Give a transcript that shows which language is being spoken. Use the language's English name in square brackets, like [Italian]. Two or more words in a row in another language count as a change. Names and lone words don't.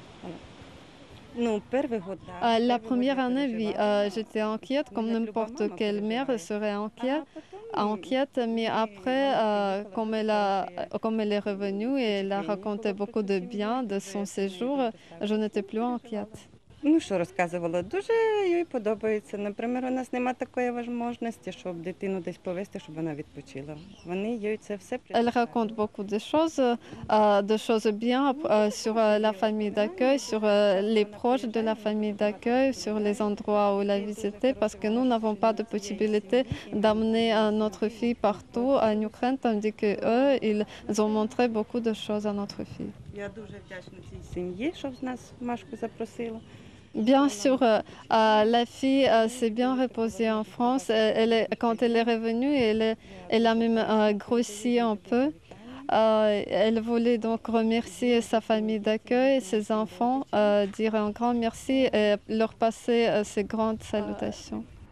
[French] La première année, oui, j'étais inquiète, comme n'importe quelle mère serait inquiète, mais après, comme elle est revenue et elle a raconté beaucoup de bien de son séjour, je n'étais plus inquiète. [Ukrainian] Ну, що розказувала? Дуже їй подобається. Наприклад, у нас немає такої можливості, щоб дитину десь повезти, щоб вона відпочила. Вони їй це все [French] Elle raconte beaucoup de choses bien sur la famille d'accueil, sur les proches de la famille d'accueil, sur les endroits où elle a visité, parce que nous n'avons pas de possibilité d'amener notre fille partout en Ukraine, tandis que eux, ils ont montré beaucoup de choses à notre fille. [Ukrainian] Я дуже вдячна цій сім'ї, що нас Машку запросила. [French] Bien sûr, la fille s'est bien reposée en France. Quand elle est revenue, elle a même grossi un peu. Elle voulait donc remercier sa famille d'accueil, ses enfants, dire un grand merci et leur passer ses grandes salutations.